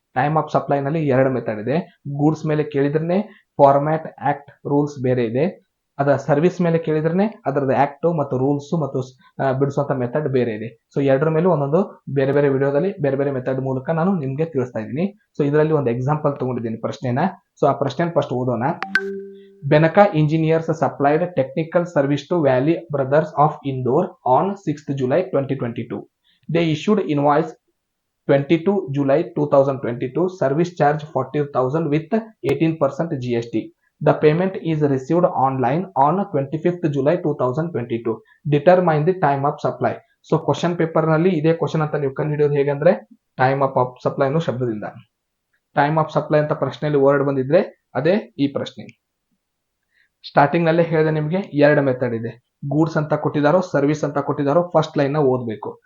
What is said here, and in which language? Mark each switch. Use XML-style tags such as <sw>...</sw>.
<kn>Time of supply ನಲ್ಲಿ 2 method ಇದೆ. Goods ಮೇಲೆ ಕೇಳಿದ್ರೆ ಫಾರ್ಮ್ಯಾಟ್ ಆಕ್ಟ್ ರೂಲ್ಸ್ ಬೇರೆ ಇದೆ. ಅದ ಸರ್ವಿಸ್ ಮೇಲೆ ಕೇಳಿದ್ರೆ ಅದರದ ಆಕ್ಟ್ ಮತ್ತು ರೂಲ್ಸ್ ಮತ್ತು ಬಿಡಿಸುವಂತ ಮೆಥಡ್ ಬೇರೆ ಇದೆ. ಸೊ ಎರಡರ ಮೇಲೂ ಒಂದೊಂದು ಬೇರೆ ಬೇರೆ ವಿಡಿಯೋದಲ್ಲಿ ಬೇರೆ ಬೇರೆ ಮೆಥಡ್ ಮೂಲಕ ನಾನು ನಿಮ್ಗೆ ತಿಳಿಸ್ತಾ ಇದ್ದೀನಿ. ಸೊ ಇದರಲ್ಲಿ ಒಂದು ಎಕ್ಸಾಂಪಲ್ ತಗೊಂಡಿದ್ದೀನಿ ಪ್ರಶ್ನೆನ. ಸೊ ಆ ಪ್ರಶ್ನೆ ಫಸ್ಟ್ ಓದೋಣ.</kn> <en>Benaka Engineers supplied technical service to Valley Brothers of Indore on 6th July 2022. They issued invoice 22 July 2022, service charge 40,000 with 18% GST. The payment is received online on 25th July 2022. Determine the time of supply.</en> <kn>So question paper ನಲ್ಲಿ ಇದೇ question ಅಂತ ನೀವು ಕಂಡು ಹಿಡಿಯೋದು ಹೇಗಂದ್ರೆ time of supply ಅನ್ನೋ ಶಬ್ದದಿಂದ. Time of supply ಅಂತ ಪ್ರಶ್ನೆಯಲ್ಲಿ ವರ್ಡ್ ಬಂದಿದ್ರೆ ಅದೇ ಈ ಪ್ರಶ್ನೆ. ಸ್ಟಾರ್ಟಿಂಗ್ ನಲ್ಲೇ ಹೇಳಿದೆ ನಿಮಗೆ 2 ಮೆಥಡ್ ಇದೆ. ಗೂಡ್ಸ್ ಅಂತ ಕೊಟ್ಟಿದ್ದಾರೋ ಸರ್ವಿಸ್ ಅಂತ ಕೊಟ್ಟಿದ್ದಾರೋ ಫಸ್ಟ್ ಲೈನ್ ನ ಓದಬೇಕು.</kn>